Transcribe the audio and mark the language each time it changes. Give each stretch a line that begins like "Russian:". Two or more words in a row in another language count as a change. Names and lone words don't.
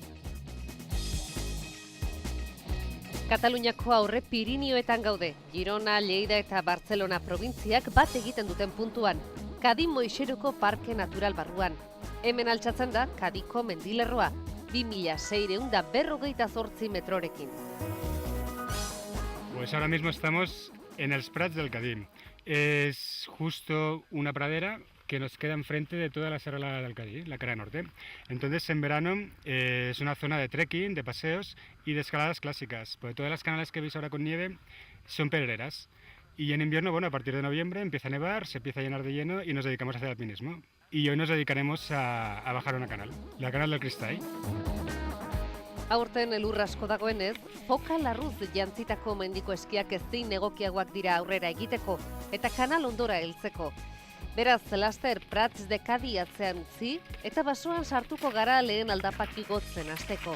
Basque: Kataluniako aurre Pirinioetan gaude, Girona, Lleida eta Bartzelona probintziak bat egiten duten puntuan, Kadi Moixeruko Parke Natural barruan. Hemen altxatzen da Kadiko mendilerroa, 2648 metrorekin.
Spanish: Pues ahora mismo estamos en els Prats del Cadí. Es justo una pradera que nos queda enfrente de toda la Serralada del Cadí, la cara norte. Entonces, en verano es una zona de trekking, de paseos y de escaladas clásicas, porque todas las canales que veis ahora con nieve son pedreras. Y en invierno, bueno, a partir de noviembre empieza a nevar, se empieza a llenar de hielo y nos dedicamos a hacer alpinismo. Y hoy nos dedicaremos a bajar una canal, la canal del Cristall.
Basque: Aurten elur asko dagoenez, foka larruz jantzitako mendiko eskiak ezin egokiagoak dira aurrera egiteko eta kanal ondora heltzeko. Beraz, laster Prats de Cadi atzean utzi eta basoan sartuko gara lehen aldapak igotzen hasteko.